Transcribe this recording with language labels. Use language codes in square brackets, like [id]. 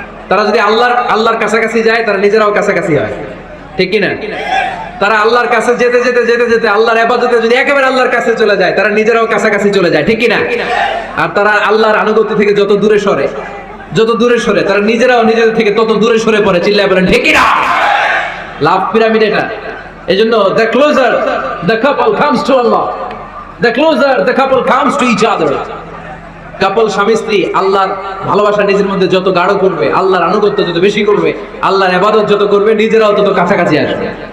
[bn] তারা যদি আল্লাহর কাছাকাছি যায়, তারা নিজেরাও কাছাকাছি হয়, ঠিক কি না? তারা আল্লাহর কাছে যেতে যেতে যেতে যেতে আল্লাহর ইবাদতে যদি একেবারে আল্লাহর কাছে চলে যায়, তারা নিজেরাও কাছাকাছি চলে যায়, ঠিক কি না? আর তারা আল্লাহর আনুগত্য থেকে যত দূরে সরে, যত দূরে সরে, তারা নিজেরাও নিজেদের থেকে তত দূরে সরে পড়ে। চিল্লায় বলেন ঠিক কি না? লাভ পিরামিড এটা। [en] এজন্য the closer the couple comes to Allah, the closer the couple comes to each other. [bn] কাপল স্বামী স্ত্রী আল্লাহর ভালোবাসা নিজের মধ্যে যত গাঢ় করবে, আল্লাহর আনুগত্য যত বেশি করবে, আল্লাহর ইবাদত যত করবে, নিজেরাও তত কাছাকাছি আসবে।